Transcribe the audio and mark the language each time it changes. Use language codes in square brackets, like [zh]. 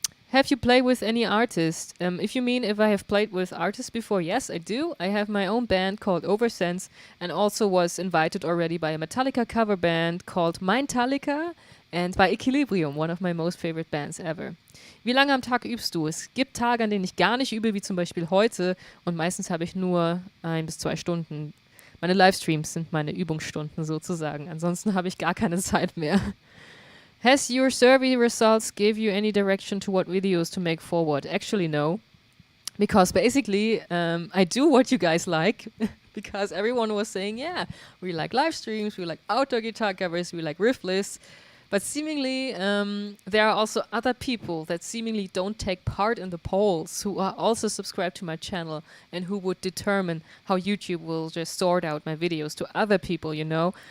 [en] Have you played with any artist? If you mean if I have played with artists before, yes, I do. I have my own band called OVERSENSE and also was invited already by a Metallica cover band called Metallica and by Equilibrium, one of my most favorite bands ever. [de] Wie lange am Tag übst du? Es gibt Tage, an denen ich gar nicht übe, wie zum Beispiel heute, und meistens habe ich nur 1 bis 2 Stunden. Meine Livestreams sind meine Übungsstunden sozusagen. Ansonsten habe ich gar keine Zeit mehr. [en] Has your survey results give you any direction to what videos to make forward? Actually, no. Because basically, I do what you guys like. Because everyone was saying, yeah, we like live streams, we like outdoor guitar covers, we like riff lists. But seemingly, there are also other people that seemingly don't take part in the polls who are also subscribed to my channel and who would determine how YouTube will just sort out my videos to other people, you know?